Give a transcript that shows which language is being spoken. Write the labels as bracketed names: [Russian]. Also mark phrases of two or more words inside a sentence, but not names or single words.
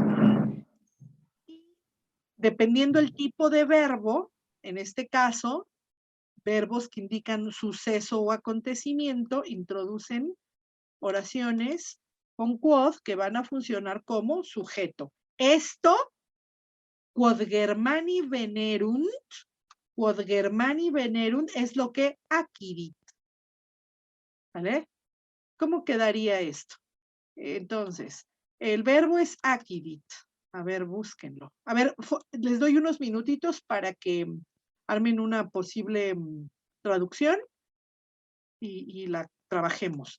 [Spanish] Dependiendo el tipo de verbo, en este caso, verbos que indican suceso o acontecimiento, introducen oraciones con quod que van a funcionar como sujeto. Esto, [Latin] quod Germani venerunt, [Spanish] es lo que acquirit. ¿Vale? ¿Cómo quedaría esto? Entonces, el verbo es acquirit. A ver, búsquenlo. A ver, les doy unos minutitos para que armen una posible traducción y la trabajemos.